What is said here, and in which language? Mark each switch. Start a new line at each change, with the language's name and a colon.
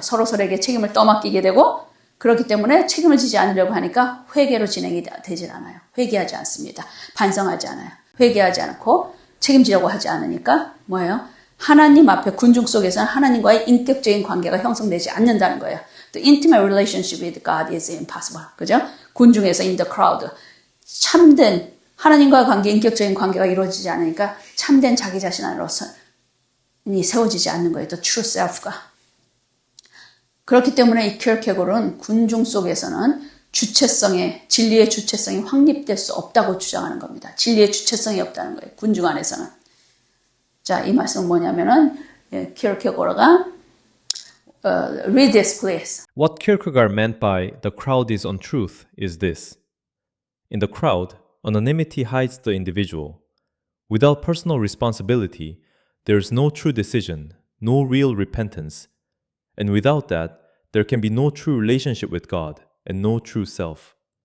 Korean: 서로에게 책임을 떠맡기게 되고 그렇기 때문에 책임을 지지 않으려고 하니까 회개로 진행이 되질 않아요. 회개하지 않습니다. 반성하지 않아요. 회개하지 않고 책임지려고 하지 않으니까 뭐예요? 하나님 앞에 군중 속에서는 하나님과의 인격적인 관계가 형성되지 않는다는 거예요.
English: The intimate relationship with God is impossible.
Korean: 그죠? 군중에서
English: in the crowd.
Korean: 참된 하나님과 인격적인 관계가 이루어지지 않으니까 참된 자기 자신 안으로서 세워지지 않는 거예요.
English: The true self가.
Korean: 그렇기 때문에 이 키어케고르는 군중 속에서는 진리의 주체성이 확립될 수 없다고 주장하는 겁니다. 진리의 주체성이 없다는 거예요. 군중 안에서는. 자, 이 말씀은 뭐냐면은 키어케고르가
English: read this please. What Kierkegaard meant by the crowd is untruth is this. In the crowd, anonymity hides the individual. Without personal responsibility, there is no true decision, no real repentance. And without that, there can be no true relationship with God and no true self.